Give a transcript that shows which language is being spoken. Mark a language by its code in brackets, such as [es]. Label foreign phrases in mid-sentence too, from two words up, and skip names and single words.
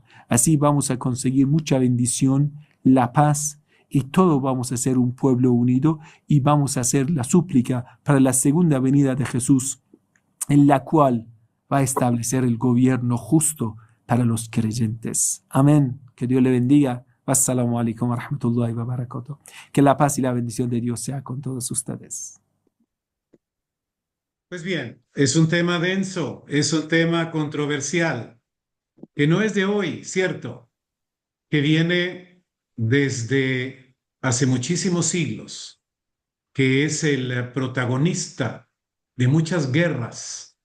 [es] Así vamos a conseguir mucha bendición, la paz, y todos vamos a ser un pueblo unido y vamos a hacer la súplica para la segunda venida de Jesús, en la cual va a establecer el gobierno justo para los creyentes. Amén. Que Dios le bendiga. [ar] والسلام عليكم ورحمة الله وبركاته. [es] Que la paz y la bendición de Dios sea con todos ustedes. Pues bien, es un tema denso, es un tema controversial, que no es de hoy, ¿cierto? Que viene desde hace muchísimos siglos, que es el protagonista de muchas guerras,